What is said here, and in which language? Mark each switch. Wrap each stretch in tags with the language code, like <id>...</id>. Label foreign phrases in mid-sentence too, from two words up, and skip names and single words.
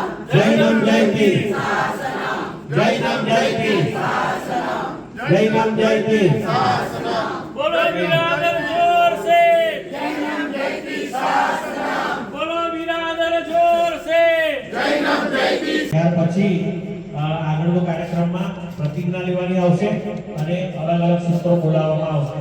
<sa>जैनम जयति शासनम. जैनम जयति शासनम. जैनम जयति शासनम.</sa> <hi>बोलो बिरादर जोर से।</hi> <sa>जैनम जयति शासनम.</sa> <hi>बोलो बिरादर जोर से।</hi> <sa>जैनम जयति.</sa> <gu>ત્યાર પછી આગળનો કાર્યક્રમમાં પ્રતિજ્ઞા લેવાની આવશે અને અલગ અલગ સૂત્રો બોલાવવામાં આવશે.</gu>